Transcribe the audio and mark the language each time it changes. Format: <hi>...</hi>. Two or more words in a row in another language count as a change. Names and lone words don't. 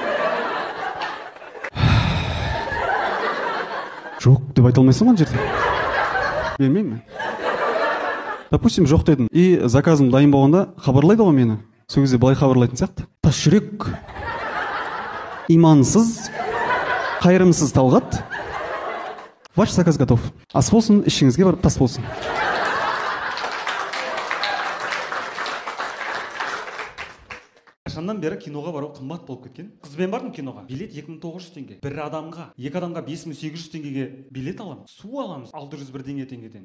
<kk>Жоқ деп айта алмайсың ана жерде. Бермеймін. Допустим, жоқ дедім. И заказым дайын болғанда хабарлайды ғой мені. Сол кезде былай хабарлайтын сияқты. Тас жүрек, имансыз, қайырымсыз Талғат.</kk> <ru>Ваш заказ готов.</ru> <kk>Ас болсын, ішіңізге барып тас болсын. Қашаннан бері киноға бару қымбат болып кеткен. Қызбен бардым киноға. Билет 2900 теңге. Бір адамға, екі адамға 5800 теңгеге билет аламыз. Су аламыз 601 теңгеден.</kk>